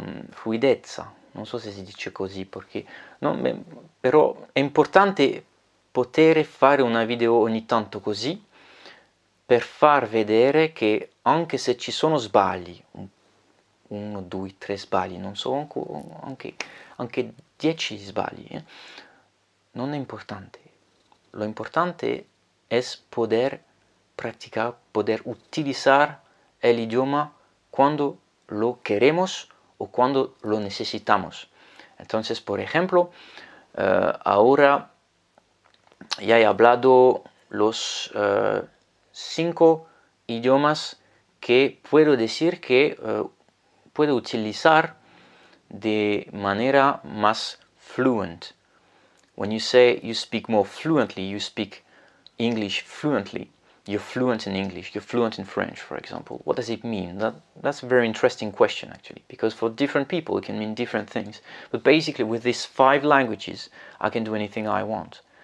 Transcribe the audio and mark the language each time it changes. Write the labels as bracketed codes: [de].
[it] fluidezza, non so se si dice così, perché, no, però è importante poter fare una video ogni tanto così, per far vedere che anche se ci sono sbagli, 1, 2, 3 sbagli, non so, anche 10 sbagli, non è importante. [es] Lo importante es poder practicar, poder utilizar el idioma cuando lo queremos o cuando lo necesitamos. Entonces, por ejemplo, ahora ya he hablado los 5 idiomas que puedo decir que puedo utilizar de manera más fluent. [en] When you say you speak more fluently, you speak English fluently. You're fluent in English, you're fluent in French, for example. What does it mean? That's a very interesting question, actually, because for different people it can mean different things. But basically, with these 5 languages, I can do anything I want.